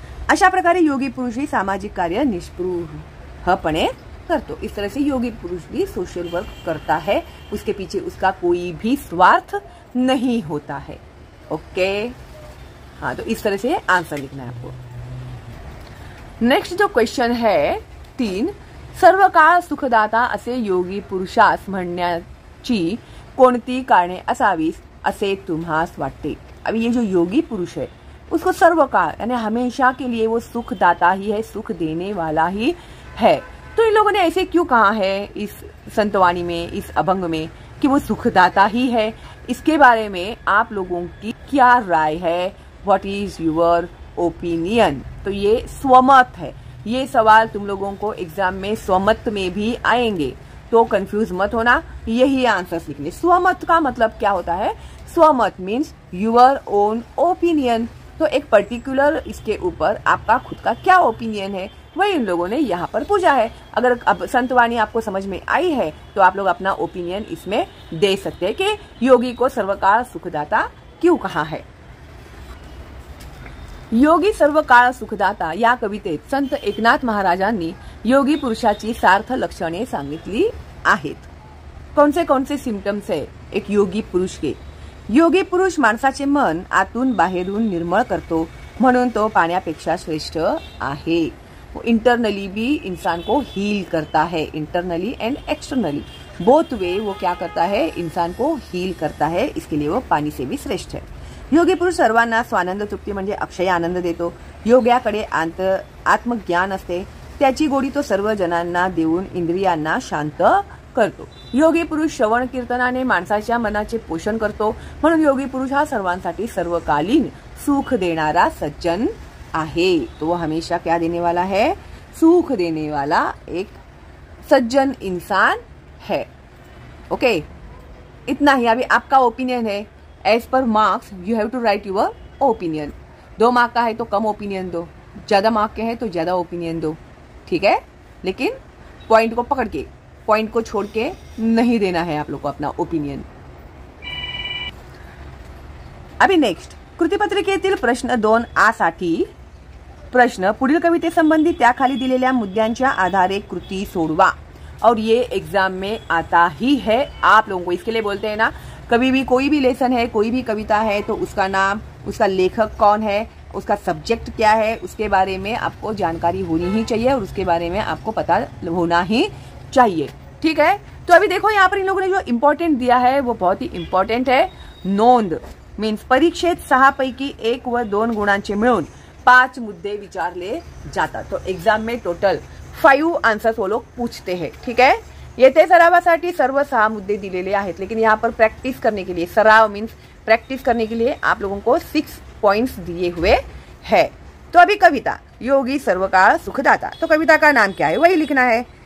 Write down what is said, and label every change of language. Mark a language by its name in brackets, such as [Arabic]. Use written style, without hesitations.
[Marathi] अशा प्रकारे योगी पुरुष ही सामाजिक कार्य निष्पृहपणे करतो। [Hindi] इस तरह से योगी पुरुष भी सोशल वर्क करता है, उसके पीछे उसका कोई भी स्वार्थ नहीं होता है। ओके, हाँ, तो इस तरह से आंसर लिखना है आपको। नेक्स्ट जो क्वेश्चन है [Marathi] 3, सर्वकाळ सुखदाता असे योगी पुरुषास म्हणण्याची कोणती कारणे असावीत असे तुम्हास वाटते। [Hindi] अभी ये जो योगी पुरुष है उसको सर्वकाल यानी हमेशा के लिए वो सुखदाता ही है, सुख देने वाला ही है। तो इन लोगों ने ऐसे क्यों कहा है इस संतवाणी में, इस अभंग में कि वो सुखदाता ही है? इसके बारे में आप लोगों की क्या राय है? [English] What is your opinion? [Hindi] तो ये स्वमत है। ये सवाल तुम लोगों को एग्जाम में स्वमत में भी आएंगे, तो कंफ्यूज मत होना, यही आंसर लिखने। स्वमत का मतलब क्या होता है? स्वमत [English] Means your own opinion. [Hindi] तो एक पर्टिकुलर इसके ऊपर आपका खुद का क्या ओपिनियन है, वही इन लोगों ने यहाँ पर पूछा है। अगर अब संतवाणी आपको समझ में आई है तो आप लोग अपना ओपिनियन इसमें दे सकते हैं कि योगी को सर्वकाळ सुखदाता क्यों कहा है। [Marathi] योगी सर्वकाळ सुखदाता या कवितेत संत एकनाथ महाराजांनी योगी पुरुषाची सार्थ लक्षणे सांगितली आहेत। कोणते [Hindi] सिम्पटम्स है एक योगी पुरुष के? [Marathi] योगी पुरुष माणसाचे मन आतून बाहेरून निर्मळ करतो, म्हणून तो पाण्यापेक्षा श्रेष्ठ आहे। [Hindi] वो इंटरनली भी इंसान को हील करता है, internally and externally both way वो क्या करता है, इंसान को हील करता है, इसके लिए वो पानी से भी श्रेष्ठ है। [Marathi] योगी पुरुष सर्वांना स्वानंद तृप्ती म्हणजे अक्षय आनंद देतो। योग्याकडे आत्मज्ञान असते, त्याची गोडी तो सर्व जनांना देऊन इंद्रियांना शांत करतो। योगी पुरुष श्रवण कीर्तनाने माणसाच्या मनाचे पोषण करतो, म्हणून योगी पुरुष हा सर्वांसाठी सर्वकालीन सुख देणारा सज्जन आहे। [Hindi] तो वो हमेशा क्या देने वाला है? सुख देने वाला एक सज्जन इंसान है। ओके, इतना ही। अभी आपका ओपिनियन है, [English] As per marks you have to write your opinion. [Hindi] 2 mark का है तो कम ओपिनियन दो, ज्यादा मार्क के है तो ज्यादा ओपिनियन दो, ठीक है? लेकिन पॉइंट को पकड़ के, पॉइंट को छोड़ के नहीं देना है आप लोग को अपना ओपिनियन। अभी नेक्स्ट [Marathi] कृतिपत्रिकेतील प्रश्न 2A साठी प्रश्न पुढील कवितेसंबंधी त्याखाली दिलेल्या मुद्द्यांच्या आधारे कृती सोडवा। [Hindi] और ये एग्जाम में आता ही है आप लोगों को। इसके लिए बोलते हैं ना, कभी भी कोई भी लेसन है, कोई भी कविता है तो उसका नाम, उसका लेखक कौन है, उसका सब्जेक्ट क्या है, उसके बारे में आपको जानकारी होनी ही चाहिए और उसके बारे में आपको पता होना ही चाहिए, ठीक है? तो अभी देखो यहाँ पर इन लोगों ने जो इम्पोर्टेंट दिया है वो बहुत ही इम्पोर्टेंट है। [Marathi] नोंद मीन्स परीक्षेत 6 पैकी 1 व 2 गुणांचे मिळून 5 मुद्दे विचारले जातात। [Hindi] तो एग्जाम में टोटल 5 आंसर्स वो लोग पूछते हैं, ठीक है? [Marathi] येथे सरावासाठी सर्व 6 मुद्दे दिलेले आहेत, [Hindi] लेकिन यहाँ पर प्रैक्टिस करने के लिए, सराव मीन्स प्रैक्टिस करने के लिए आप लोगों को 6 पॉइंट्स दिए हुए है। तो अभी कविता योगी सर्वकाळ सुखदाता, तो कविता का नाम क्या है वही लिखना है।